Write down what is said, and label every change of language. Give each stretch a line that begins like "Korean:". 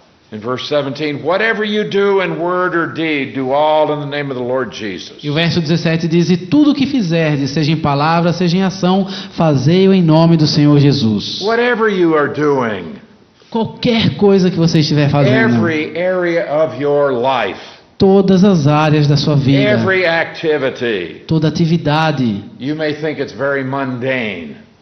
English: In verse 17, "Whatever you do in word or deed, do all in the name of the Lord Jesus."
Portuguese: E o verso 17 diz: e tudo o que fizerdes, seja em palavra, seja em ação, fazei-o em nome do Senhor Jesus.
English: Whatever you are doing,
Portuguese: Qualquer coisa que você estiver fazendo,
English: every area of your life,
Portuguese: todas as áreas da sua vida,
English: every activity,
Portuguese: toda atividade.
English: you may think it's very mundane.